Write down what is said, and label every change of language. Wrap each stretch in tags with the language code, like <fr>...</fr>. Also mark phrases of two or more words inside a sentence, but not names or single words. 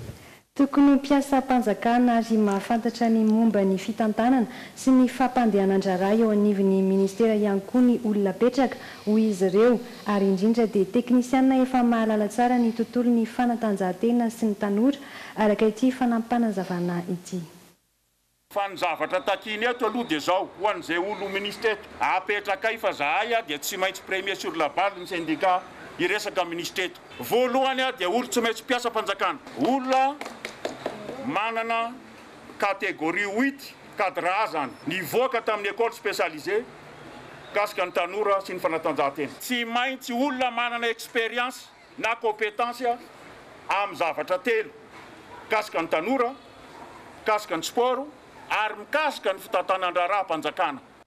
<mg>Tokony mpiasa mpanjakana ary mahafantatra ny momba ny fitantanana sy ny fampandehanan-draharaha eo anivon'ny ministera ihany koa ny olona petraka hoy izy ireo ary indrindra dia teknisianina efa mahalala tsara ny tontolon'ny fanatanjahantena sy ny tanora araka ity fanampanazavana ity. Fa ny zavatra takiny eto aloha dia zao ho an'izay olo ministre eto apetraka fa zahay dia tsy maintsy premier</mg> <fr>sur la base</fr> <mg>ny syndicat iresaka ministre eto. Voalohany dia olo tsy maintsy mpiasa mpanjakana, olona manana catégorie 8 cadre A zany nivoaka tamin'ny</mg> <fr>école spécialisée</fr> <mg>kasika ny tanora sy ny fanatanjahantena. Tsy maintsy olona manana expérience na compétence amin'ny zavatra telo kasika ny tanora, kasika ny sport ary mikasika ny fitantanan-draharaha mpanjakana.</mg>